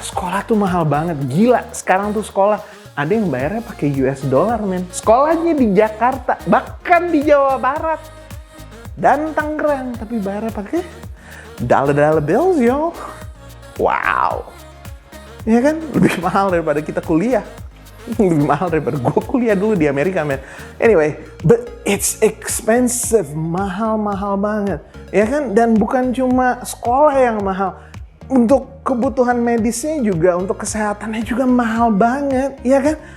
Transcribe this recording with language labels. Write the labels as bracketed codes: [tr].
[id] Sekolah tuh mahal banget. Gila, sekarang tuh sekolah ada yang bayarnya pakai US dollar, men. Sekolahnya di Jakarta, bahkan di Jawa Barat dan Tangerang, tapi bayarnya pakai dollar bills, yo. Wow. Ya kan? Lebih mahal daripada kita kuliah. Lebih mahal daripada gue kuliah dulu di Amerika, men. [en] Anyway, but it's expensive. [id] Mahal banget. Ya kan? Dan bukan cuma sekolah yang mahal. Untuk kebutuhan medisnya juga, untuk kesehatannya juga mahal banget, ya kan?